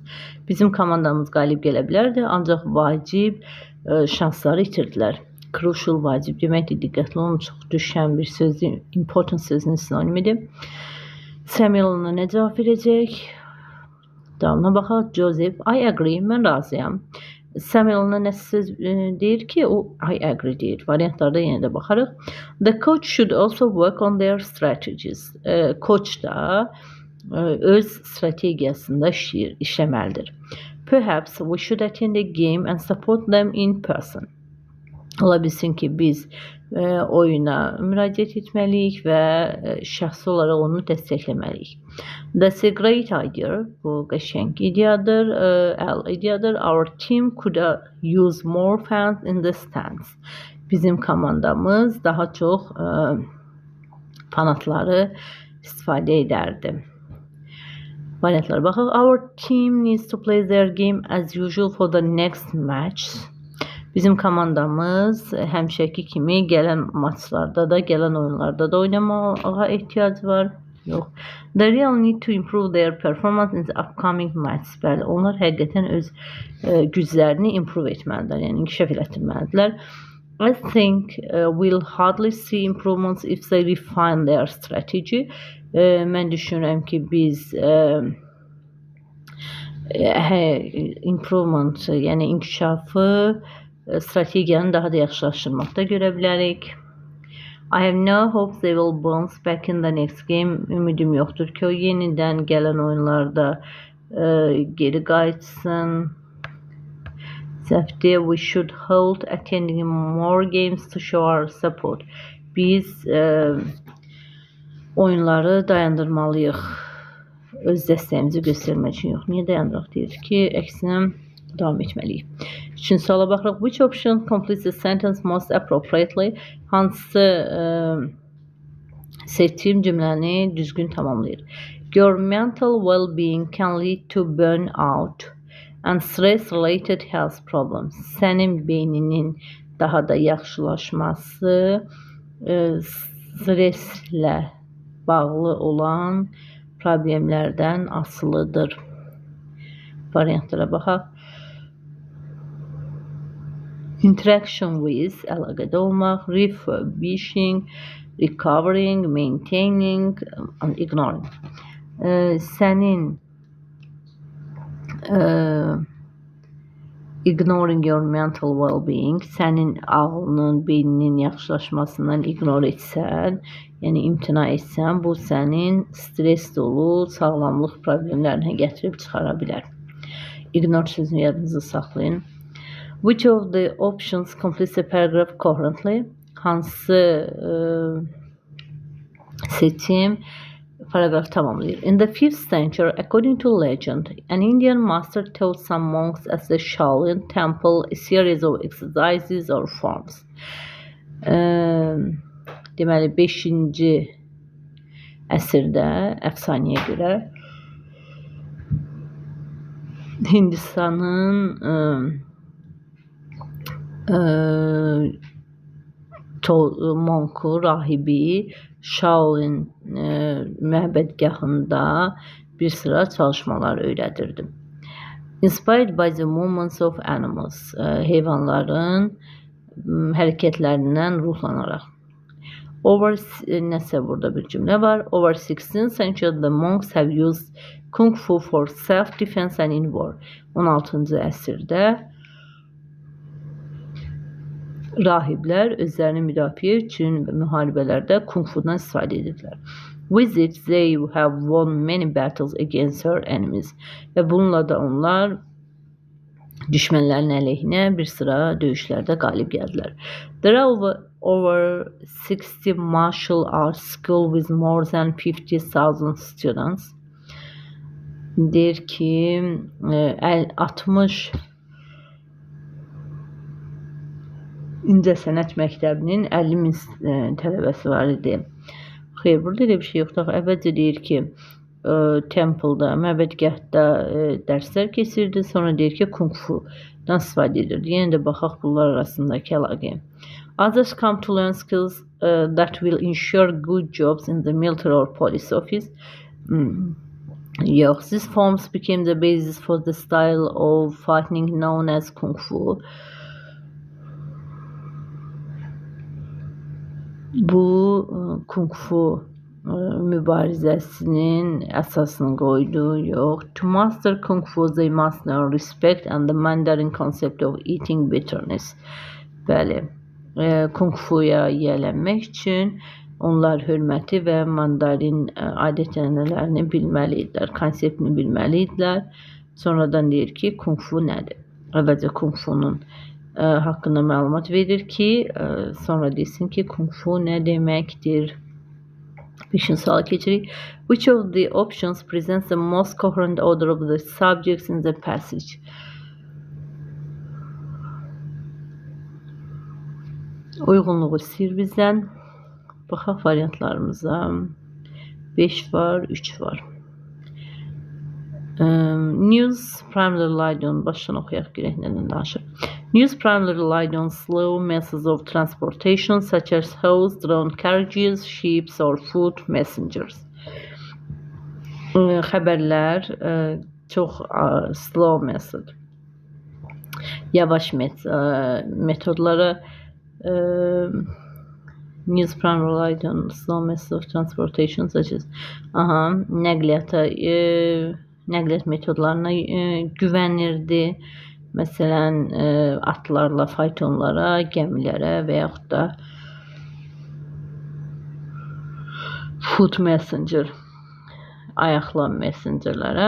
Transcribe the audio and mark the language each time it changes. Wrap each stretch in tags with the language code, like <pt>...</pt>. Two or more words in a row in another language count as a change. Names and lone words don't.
<az>Bizim komandamız qalib gələ bilərdi, ancaq vacib şansları itirdilər. Crucial, vacib deməkdir, diqqətli olun, çox düşən bir sözdür, important sözünün sinonimidir. Samuel ona nə cavab verəcək? Davamına baxaq.</az> <en>Joseph, I agree,</en> <az>mən razıyam. Samuel ona nə söz deyir ki, o</az> <en>I agree</en> <az>deyir. Variantlarda yenə də baxarıq.</az> <en>The coach should also work on their strategies.</en> <az>Coach da öz strategiyasında işləməlidir.</az> <en>Perhaps we should attend a game and support them in person.</en> <az>Ola bilsin ki, biz oyuna müraciət etməliyik və şəxsi olaraq onu dəstəkləməliyik.</az> <en>That's a great idea.</en> <az>Bu qəşəng ideyadır, ideyadır.</az> <en>Our team could use more fans in the stands.</en> <az>Bizim komandamız daha çox fanatları istifadə edərdi. Variantlara baxaq.</az> <en>Our team needs to play their game as usual for the next match.</en> <az>Bizim komandamız həmişəki kimi gələn maçlarda da, gələn oyunlarda da oynamağa ehtiyac var. Yox.</az> <en>They really need to improve their performance in the upcoming match.</en> <az>Bəli, onlar həqiqətən öz güclərini improve etməlidirlər, yəni inkişaf etdirməlidirlər.</az> <en>I think we'll hardly see improvements if they refine their strategy.</en> <az>Mən düşünürəm ki, biz improvement, yəni inkişafı strategiyanı daha da yaxşılaşdırmaqda görə bilərik.</az> <en>I have no hope they will bounce back in the next game.</en> <az>Ümidim yoxdur ki, o yenidən gələn oyunlarda geri qayıtsın.</az> <en>We should hold attending more games to show our support.</en> <az>Biz oyunları dayandırmalıyıq. Öz dəstəyimizi göstərmək üçün yox. Niyə dayandıraq deyir ki, əksinə davam etməliyik. Üçüncü suala baxırıq.</az> <en>Which option completes the sentence most appropriately?</en> <az>Hansı seçim cümləni düzgün tamamlayır?</az> <en>Your mental well-being can lead to burnout and stress-related health problems.</en> <az>Sənin beyninin daha da yaxşılaşması streslə bağlı olan problemlərdən asılıdır. Variantlara baxaq.</az> <en>Interaction with,</en> <az>əlaqədə olmaq, refurbishing,</az> <en>recovering, maintaining, and ignoring. Sənin ignoring your mental well-being,</en> <az>sənin ağlının, beyninin yaxşılaşmasından ignore etsən, yəni imtina etsən, bu sənin stres dolu sağlamlıq problemlərinə gətirib çıxara bilər. Ignore sözünü yadınızda saxlayın.</az> <en>Which of the options completes the paragraph coherently?</en> <az>Hansı seçim paragraf tamamlayır?</az> <en>In the 5th century, according to legend, an Indian master taught some monks at the Shaolin temple a series of exercises or forms.</en> <az>Deməli, 5-ci əsrdə əfsanəyə görə Hindistanın monku, rahibi Shaolin məbədgahında bir sıra çalışmalar öyrədirdi.</az> <en>Inspired by the movements of animals,</en> <az>heyvanların hərəkətlərindən ruhlanaraq. Nəsə burada bir cümlə var.</az> <en>Over 16th century, the monks have used Kung Fu for self-defense and in war.</en> <az>16-cı əsrdə rahiblər özlərini müdafiə üçün müharibələrdə Kung Fu'dan istifadə edirlər.</az> <en>With it, they have won many battles against her enemies.</en> <az>Və bununla da onlar düşmənlərin əleyhinə bir sıra döyüşlərdə qalib gəldilər.</az> <en>There are over 60 martial arts schools with more than 50,000 students.</en> <az>Deyir ki, 60 İncəsənət məktəbinin 50.000 tələbəsi var idi. Xeyr, burada elə bir şey yoxdur. Əvvəlcə deyir ki, temple'da, məbədgahda dərslər keçirdi. Sonra deyir ki, Kung Fu'dan istifadə edirdi. Yenə də baxaq bunlar arasındakı əlaqəyə.</az> <en>Others come to learn skills that will ensure good jobs in the military or police office. Yox, these forms became the basis for the style of fighting known as Kung Fu.</en> <az>Bu Kung Fu mübarizəsinin əsasını qoydu. Yox.</az> <en>To master Kung Fu, they must know respect and the Mandarin concept of eating bitterness.</en> <az>Bəli. Kung Fu'ya yiyələnmək üçün onlar hörməti və Mandarin adət-ənənələrini bilməliydilər, konseptini bilməliydilər. Sonradan deyir ki, Kung Fu nədir? Əvvəlcə Kung Fu'nun haqqında məlumat verir ki, sonra desin ki, Kung Fu nə deməkdir? 5-ci suala keçirik.</az> <en>Which of the options presents the most coherent order of the subjects in the passage?</en> <az>Uyğunluğu istəyir bizdən. Baxaq variantlarımıza. 5 var, 3 var.</az> <en>News primarily relied on,</en> <az>başdan oxuyaq görək nədən danışır.</az> <en>News primarily relied on slow methods of transportation such as horse-drawn carriages, ships or foot messengers.</en> <az>Xəbərlər çox</az> <en>slow method,</en> <az>yavaş metodlara</az> <en>news primarily relied on slow methods of transportation such as</en> <az>nəqliyyat metodlarına güvənirdi. Məsələn, atlarla, faytonlara, gəmilərə və yaxud da</az> <en>foot messenger,</en> <az>ayaqla messengerlərə.</az>